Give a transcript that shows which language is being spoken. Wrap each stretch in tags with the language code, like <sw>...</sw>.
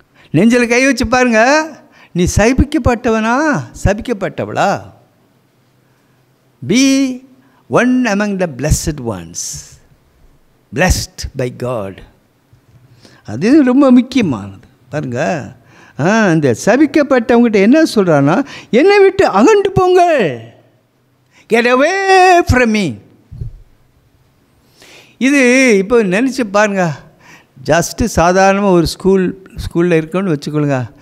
<ta>நெஞ்சில் கை வச்சு பாருங்க, நீ சபிக்கப்பட்டவனா சபிக்கப்பட்டவளா?</ta> <en>Be one among the blessed ones, blessed by God.</en> <ta>அது ரொம்ப முக்கியமானது. பாருங்க, அந்த சபிக்கப்பட்டவங்ககிட்ட என்ன சொல்கிறான்னா, என்னை விட்டு அகன்று போங்கள்.</ta> <en>Get away from me.</en> <ta>இது இப்போ நினச்சி பாருங்க, ஜஸ்ட்டு சாதாரணமாக ஒரு ஸ்கூலில் இருக்கோன்னு வச்சுக்கொள்ளுங்க.</ta>